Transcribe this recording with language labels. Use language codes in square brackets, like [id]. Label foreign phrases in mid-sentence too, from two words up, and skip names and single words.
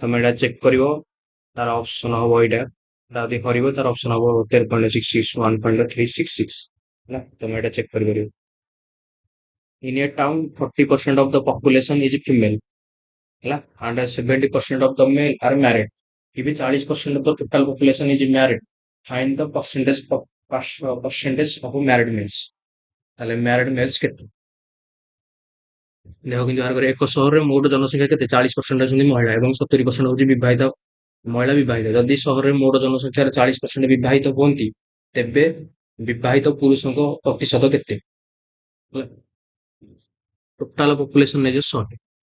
[or] ତମେ ଏଇଟା ଚେକ୍ କରିବ ତାର ଅପସନ ହବ ଏଇଟା ଯଦି କରିବ ତାର ଅପସନ ହବ 13.66 1.366 ହେଲା। ତମେ ଏଇଟା ଚେକ୍ କରିପାରିବ। [en] In a town 40% of the population is female ହେଲା and 70% of the male are married. If 40% of the total population is married find the percentage of married males। [or] ତାହେଲେ [en] married males [or] କେତେ ଦେଖ କିନ୍ତୁ ବାହାର କରିବା। ଏକ ସହରରେ ମୋଟ ଜନସଂଖ୍ୟା କେତେ 40% ଅଛନ୍ତି ମହିଳା ଏବଂ 70% ହଉଛି ବିବାହିତ ମହିଳା ବିବାହିତ। ଯଦି ସହରରେ ମୋଟ ଜନସଂଖ୍ୟାର 40% ବିବାହିତ ହୁଅନ୍ତି ତେବେ ବିବାହିତ ପୁରୁଷଙ୍କ ପ୍ରତିଶତ କେତେ [en] total population [or] ନେଇଯିବ 100।